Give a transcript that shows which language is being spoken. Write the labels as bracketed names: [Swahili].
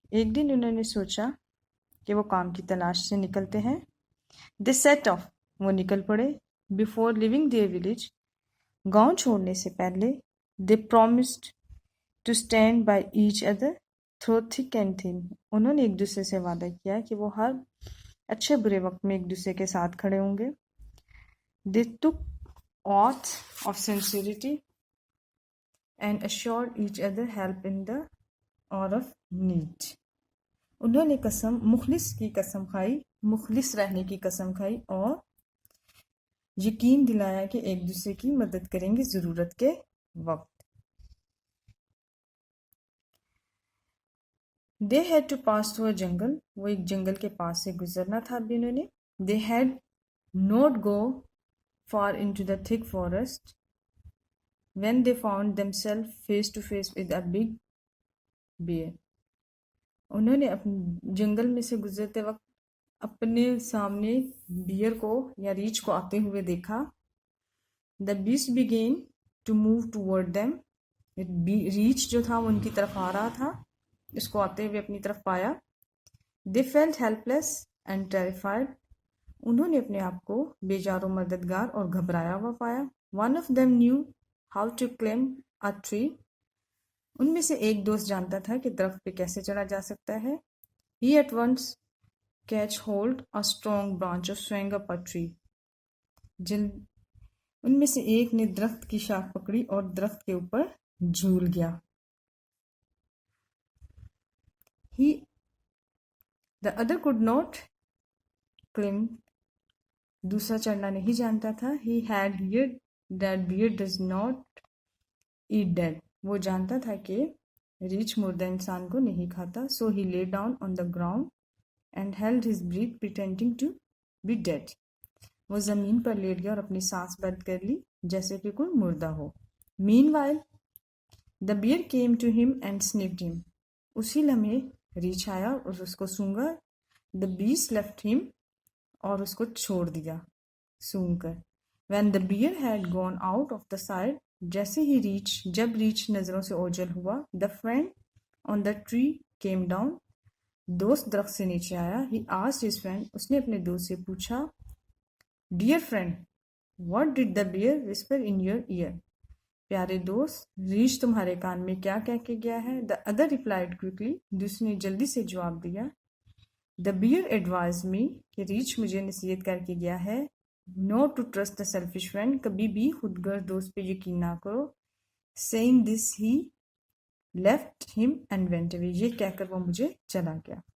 [Urdu] ایک دن انہوں نے سوچا کہ وہ کام کی تلاش سے نکلتے ہیں. [English] They set off. [Urdu] وہ نکل پڑے. [English] Before leaving their village. [Urdu] گاؤں چھوڑنے سے پہلے [English] They promised to stand by each other through thick and thin. [Urdu] انہوں نے ایک دوسرے سے وعدہ کیا کہ وہ ہر اچھے برے وقت میں ایک دوسرے کے ساتھ کھڑے ہوں گے. [English] They took oath of sincerity and assured each other help in the hour of need. [Urdu] انہوں نے مخلص کی قسم کھائی، مخلص رہنے کی قسم کھائی اور یقین دلایا کہ ایک دوسرے کی مدد کریں گے ضرورت کے وقت. [English] They had to pass through a jungle. [Urdu] وہ ایک جنگل کے پاس سے گزرنا تھا ابھی انہوں نے. [English] They had not go far into the thick forest when they found themselves face to face with a big bear. [Urdu] انہوں نے اپنے جنگل میں سے گزرتے وقت اپنے سامنے بیئر کو یا ریچھ کو آتے ہوئے دیکھا. [English] The beast began to move toward them. [Urdu] ریچھ جو تھا وہ ان کی طرف آ رہا تھا. اس کو آتے ہوئے اپنی طرف پایا. [English] They felt helpless and terrified. [Urdu] انہوں نے اپنے آپ کو بے جار و مددگار اور گھبرایا ہوا پایا. [English] One of them knew how to climb a tree. [Urdu] ان میں سے ایک دوست جانتا تھا کہ درخت پہ کیسے چڑھا جا سکتا ہے. [English] He at once catch hold a strong branch of swung up a tree. [Urdu] ان میں سے ایک نے درخت کی شاخ پکڑی اور درخت کے اوپر جھول گیا. [English] The other could not climb. [Urdu] دوسرا چڑھنا نہیں جانتا تھا. [English] He had heard that bear does not eat dead. [Urdu] وہ جانتا تھا کہ ریچھ مردہ انسان کو نہیں کھاتا. [English] So he lay down on the ground and held his breath pretending to be dead. [Urdu] وہ زمین پر لیٹ گیا اور اپنی سانس بند کر لی جیسے کہ کوئی مردہ ہو. [English] Meanwhile the bear came to him and sniffed him. [Urdu] اسی لمحے ریچھ آیا اور اس کو سونگا. [English] The beast left him. [Urdu] اور اس کو چھوڑ دیا سونگ کر. [English] When the bear had gone out of the sight. [Urdu] جیسے ہی جب ریچھ نظروں سے اوجھل ہوا. [English] The friend on the tree came down. [Urdu] دوست درخت سے نیچے آیا. [English] He asked his friend. [Urdu] اس نے اپنے دوست سے پوچھا [English] Dear friend, what did the bear whisper in your ear? [Urdu] پیارے دوست ریچھ تمہارے کان میں کیا کہہ کے گیا ہے. [English] The other replied quickly. [Urdu] دوسرے نے جلدی سے جواب دیا [English] The bear advised me. [Urdu] کہ ریچھ مجھے نصیحت کر کے گیا ہے [English] Not to trust a selfish friend. [Urdu] کبھی بھی خود غرض دوست پہ یقین نہ کرو. [English] Saying this he left him and went away. [Urdu] یہ کہہ کر وہ مجھے چلا گیا.